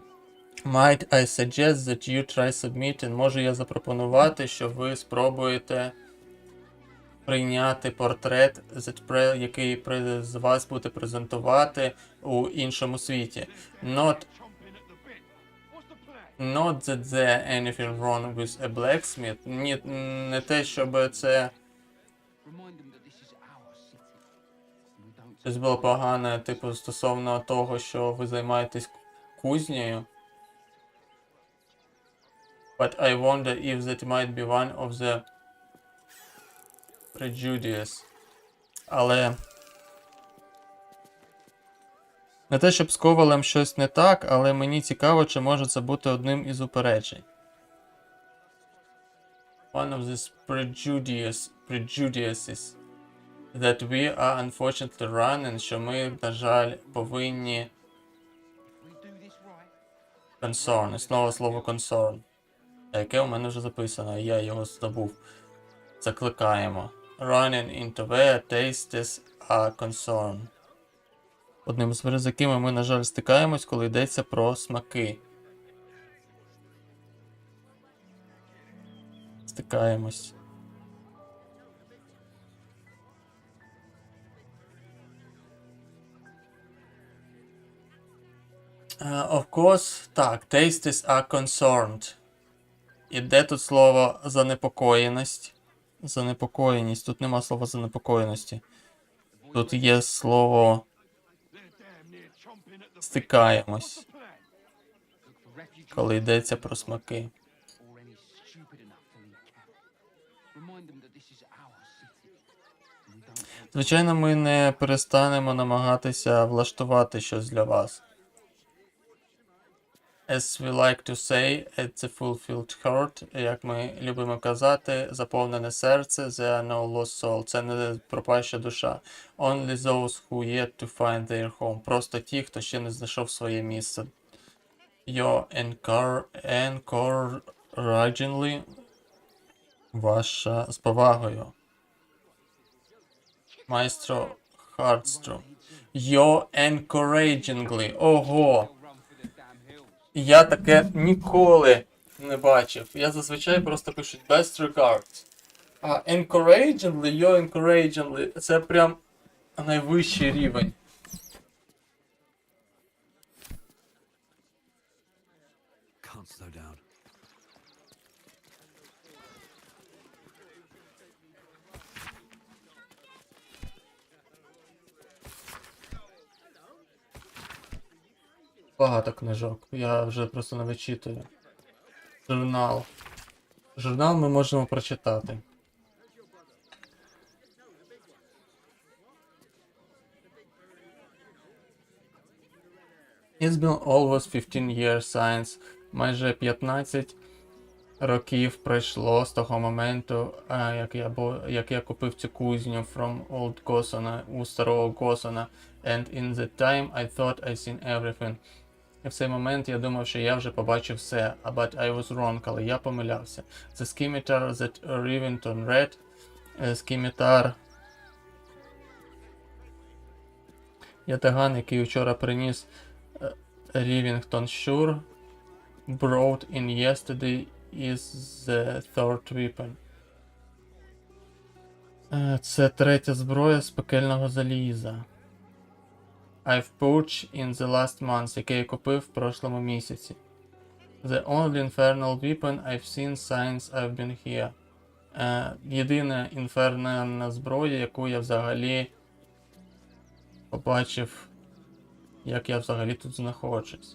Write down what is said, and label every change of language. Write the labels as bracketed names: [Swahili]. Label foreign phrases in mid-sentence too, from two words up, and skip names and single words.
[English] Might I suggest that you try submitting? [Ukrainian] Можу я запропонувати, що ви спробуєте прийняти портрет, який з вас буде презентувати у іншому світі. [English] Not that there anything wrong with a blacksmith. [Ukrainian] Ні, не те, щоб це щось було погане, типу, стосовно того, що ви займаєтесь кузнею. [English] But I wonder if that might be one of the prejudices. [Ukrainian] Але не те, щоб з ковалем щось не так, але мені цікаво, чи може це бути одним із упереджень. [English] One of these prejudices that we are unfortunately running, [Ukrainian] що ми, на жаль, повинні concern. Знову слово concern. Яке у мене вже записано, я його забув. Закликаємо. [English] Running into where tastes are concerned. [Ukrainian] Одним з якими ми, на жаль, стикаємось, коли йдеться про смаки. Стикаємось. [English] Of course, так, tastes are concerned. [Ukrainian] І де тут слово занепокоєність? Занепокоєність. Тут нема слова занепокоєності. Тут є слово стикаємось. Коли йдеться про смаки. Звичайно, ми не перестанемо намагатися влаштувати щось для вас. [English] As we like to say, it's a fulfilled heart, [Ukrainian] як ми любимо казати, заповнене серце, [English] there are no lost soul. [Ukrainian] Це не пропаща душа. [English] Only those who yet to find their home. [Ukrainian] Просто ті, хто ще не знайшов своє місце. [English] Your encouragingly, [Ukrainian] ваша з повагою. Майстро Хардстру. [English] Your encouragingly. [Ukrainian] Ого! Я таке ніколи не бачив. Я зазвичай просто пишу [English] best regards. [Ukrainian] А [English] encouragingly, your encouragingly, [Ukrainian] це прям найвищий рівень. [English] Can't slow down. [Ukrainian] Багато книжок. Я вже просто не вичитую. Журнал. Журнал ми можемо прочитати. [English] It's been almost 15 years since. [Ukrainian] Майже 15 років пройшло з того моменту, як я купив цю кузню [English] from old [Ukrainian] Госона, у старого Госона. [English] And in that time I thought I seen everything. [Ukrainian] І в цей момент я думав, що я вже побачив все. [English] But I was wrong, [Ukrainian] але я помилявся. [English] The scimitar that Rivington read. Scimitar. [Ukrainian] Ятаган, який вчора приніс Rivington Shore. [English] Brought in yesterday is the third weapon. [Ukrainian] Це третя зброя з пекельного заліза. [English] I've bought in the last month, [Ukrainian] який я купив в прошлому місяці. [English] The only infernal weapon I've seen since I've been here. [Ukrainian] Єдина інфернальна зброя, яку я взагалі побачив, як я взагалі тут знаходжусь.